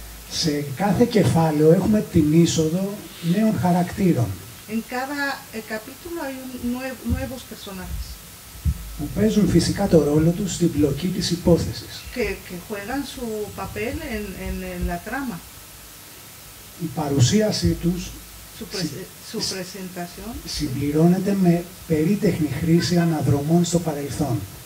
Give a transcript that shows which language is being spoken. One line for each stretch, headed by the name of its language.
Greek: Σε κάθε κεφάλαιο έχουμε την είσοδο νέων χαρακτήρων.
Spanish: En cada capítulo hay nuevos personajes.
Greek: Που παίζουν φυσικά το ρόλο τους στην πλοκή της υπόθεσης.
Spanish: Que juegan su papel en la trama.
Greek: η παρουσίασή τους
Spanish: su presentación
Greek: συμπληρώνεται με περίτεχνη χρήση αναδρομών στο παρελθόν.